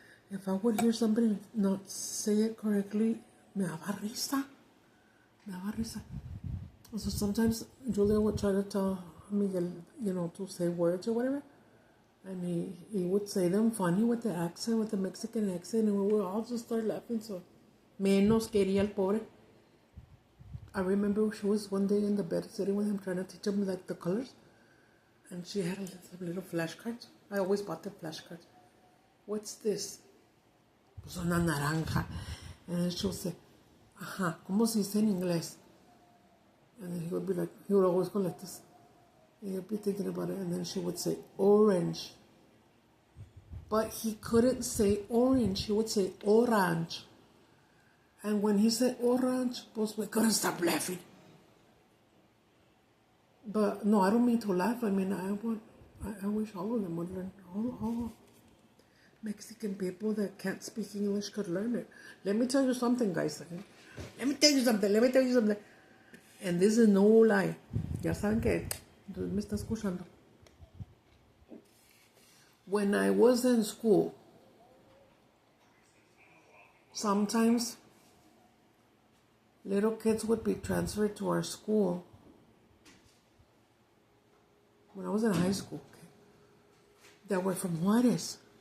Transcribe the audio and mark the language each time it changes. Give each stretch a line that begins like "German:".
English: If I would hear somebody not say it correctly,
Spanish: me daba risa.
English: So sometimes Julia would try to tell Miguel, you know, to say words or whatever. And he would say them funny with the accent, with the Mexican accent, and we would all just start laughing.
Spanish: So, menos quería el pobre.
English: I remember she was one day in the bed sitting with him trying to teach him like the colors. And she had a little flashcards. I always bought the flashcards. What's this?
Spanish: Pues una naranja.
English: And then she'll say,
Spanish: ajá, ¿cómo se dice en inglés?
English: And then he would be like, he would always go like this. And he'd be thinking about it. And then she would say, orange. But he couldn't say orange. He would say orange. And when he said orange, pues we couldn't stop laughing. But no, I don't mean to laugh. I mean, I wish all of them would learn. All Mexican people that can't speak English could learn it. Let me tell you something, guys. Let me tell you something. And this is no lie.
Spanish: Ya saben que me está escuchando.
English: When I was in school, sometimes little kids would be transferred to our school. When I was in high school, okay, that were from Juarez.